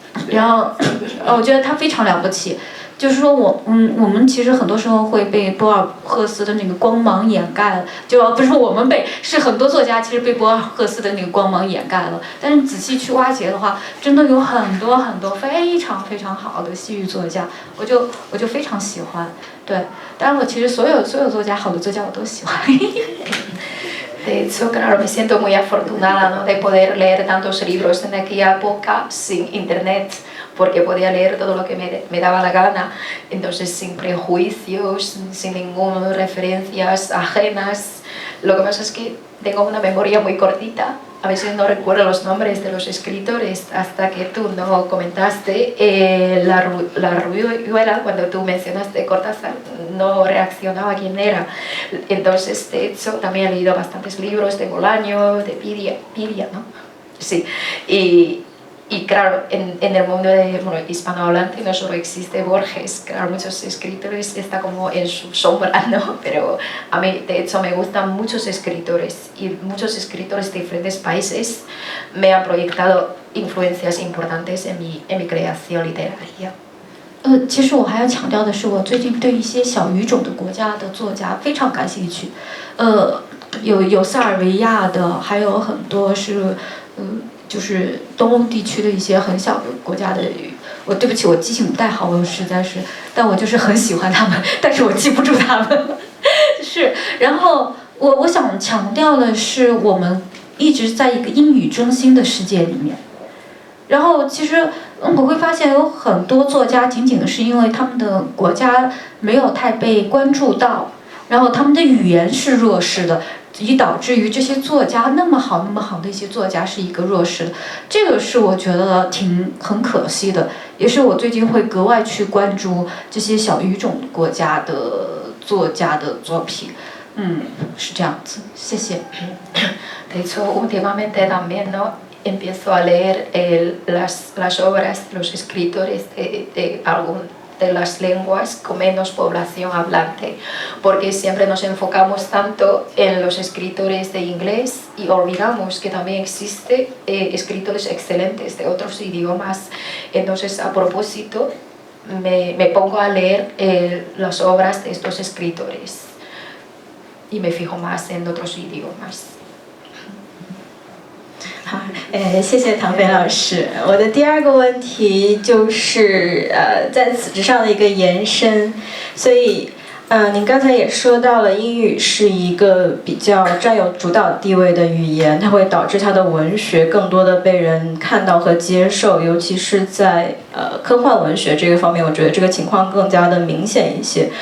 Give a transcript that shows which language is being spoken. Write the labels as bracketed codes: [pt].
[zh] 然后我觉得他非常了不起，就是说我们其实很多时候会被博尔赫斯的那个光芒掩盖了，就不是我们是很多作家其实被博尔赫斯的那个光芒掩盖了。但是仔细去挖掘的话，真的有很多非常非常好的西语作家，我就非常喜欢。对，当然我其实所有作家，好的作家我都喜欢。 [es] De hecho, claro, me siento muy afortunada, ¿no?, de poder leer tantos libros en aquella época sin internet, porque podía leer todo lo que me daba la gana, entonces sin prejuicios, sin ninguna referencias ajenas. Lo que pasa es que tengo una memoria muy cortita, a veces no recuerdo los nombres de los escritores, hasta que tú no comentaste la Ruyuela, cuando tú mencionaste Cortázar, no reaccionaba quién era. Entonces, de hecho, también he leído bastantes libros de Bolaño, de Piria, ¿no? Sí, y claro, en el mundo hispanohablante no solo existe Borges, claro, muchos escritores están como en su sombra, ¿no? Pero a mí, de hecho, me gustan muchos escritores y muchos escritores de diferentes países me han proyectado influencias importantes en mi creación literaria. [zh] 其实我还要强调的是，我最近对一些小语种的国家的作家非常感兴趣。有塞尔维亚的，还有很多是就是东欧地区的一些很小的国家的。我对不起，我记性不太好，我实在是，但我就是很喜欢他们，但是我记不住他们。是，然后我想强调的是，我们一直在一个英语中心的世界里面。然后其实我会发现有很多作家，仅仅是因为他们的国家没有太被关注到，然后他们的语言是弱势的，以导致于这些作家那么好的一些作家是一个弱势的，这个是我觉得很可惜的，也是我最近会格外去关注这些小语种国家的作家的作品。是这样子，谢谢。 [es] De hecho, últimamente también, ¿no? Empiezo a leer las obras, los escritores de de las lenguas con menos población hablante, porque siempre nos enfocamos tanto en los escritores de inglés y olvidamos que también existen escritores excelentes de otros idiomas. Entonces, a propósito, me pongo a leer las obras de estos escritores y me fijo más en otros idiomas. [zh] 好，谢谢唐飞老师。我的第二个问题就是在此之上的一个延伸，所以您刚才也说到了，英语是一个比较占有主导地位的语言，它会导致它的文学更多的被人看到和接受，尤其是在科幻文学这个方面，我觉得这个情况更加的明显一些。